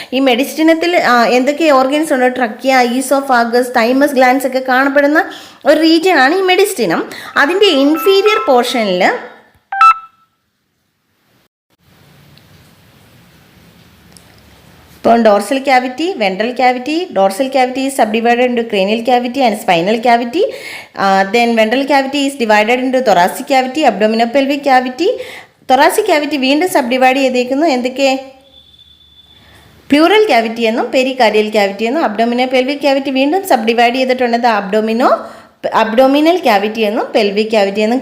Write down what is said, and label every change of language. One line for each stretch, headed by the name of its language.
Malayalam: ഈ മെഡിസ്റ്റിനത്തിൽ എന്തൊക്കെ ഓർഗൻസ് ഉണ്ട്? ട്രക്കിയ, ഈസോഫാഗസ്, തൈമസ് ഗ്ലാൻസ് ഒക്കെ കാണപ്പെടുന്ന ഒരു റീജിയനാണ് ഈ മെഡിസ്റ്റിനം. അതിൻ്റെ ഇൻഫീരിയർ പോർഷനിൽ ഇപ്പോൾ dorsal cavity, ventral cavity.
English: Dorsal cavity is subdivided into cranial cavity and spinal cavity. Then ventral cavity is divided into thoracic cavity, abdominopelvic cavity.
Malayalam: Thoracic cavity വീണ്ടും സബ്ഡിവൈഡ് ചെയ്തേക്കുന്നു. എന്തൊക്കെ? Plural cavity എന്നും പെരികാർഡിയൽ ക്യാവിറ്റി എന്നും. Abdominopelvic cavity വീണ്ടും സബ്ഡിവൈഡ് ചെയ്തിട്ടുണ്ട്. Abdominal cavity എന്നും pelvic cavity എന്നും.